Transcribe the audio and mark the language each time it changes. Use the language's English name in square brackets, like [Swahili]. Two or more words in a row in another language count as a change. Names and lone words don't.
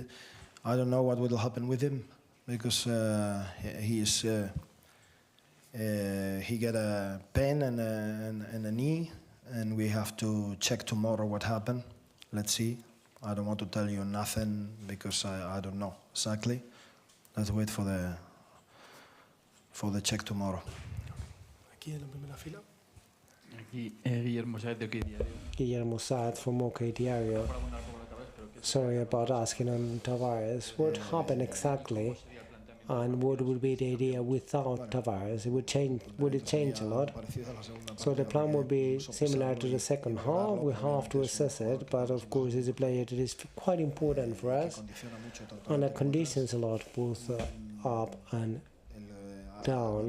[English] I don't know what will happen with him because he got a pain and a knee, and we have to check tomorrow what happened. Let's see. I don't want to tell you nothing because I don't know exactly. Let's wait for the check tomorrow. [Spanish] Aquí en la primera fila. Aquí Guillermo Saez de OK Diario. [English] Guillermo Saez from OK Diario. Sorry about asking on Tavares. What happened exactly, and what would be the idea without Tavares? Would it change a lot? So the plan would be similar to the second half. We have to assess it, but of course he's a player that is quite important for us, and that conditions a lot, both up and down.